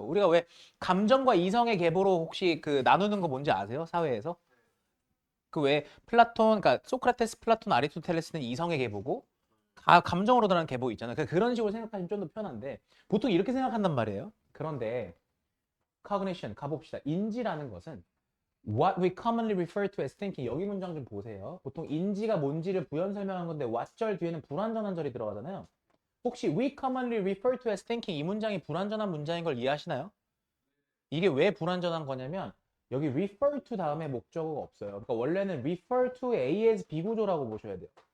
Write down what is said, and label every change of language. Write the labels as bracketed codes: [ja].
[ko] 우리가 왜 감정과 이성의 계보로 혹시 그 나누는 거 뭔지 아세요? 사회에서? 그 왜 플라톤, 그러니까 소크라테스, 플라톤, 아리스토텔레스는 이성의 계보고 감정으로 드러난 계보 있잖아요. 그런 식으로 생각하시면 좀 더 편한데 보통 이렇게 생각한단 말이에요. 그런데 cognition 가봅시다. [en] 인지라는 것은 what we commonly refer to as thinking. [ko] 여기 문장 좀 보세요. 보통 인지가 뭔지를 부연 설명한 건데 what절 뒤에는 불완전한 절이 들어가잖아요. 혹시 we commonly refer to as thinking 이 문장이 불완전한 문장인 걸 이해하시나요? 이게 왜 불완전한 거냐면 여기 refer to 다음에 목적어가 없어요. 그러니까 원래는 refer to A as B 구조라고 보셔야 돼요.